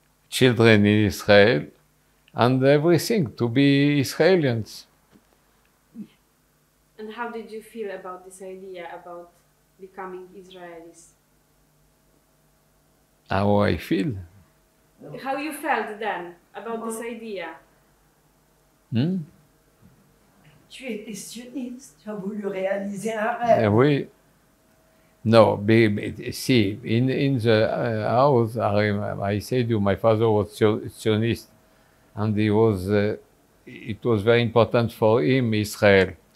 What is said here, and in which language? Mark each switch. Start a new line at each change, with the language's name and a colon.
English: Children in Israel, and everything, to be Israelis. And how did you feel about this idea about becoming Israelis? How I feel? How you felt then about this idea?
French: Tu étais sioniste, tu as voulu réaliser un rêve. Oui.
English: No, see, in the house, I said you, my father was Zionist, and it was very important for him, Israel.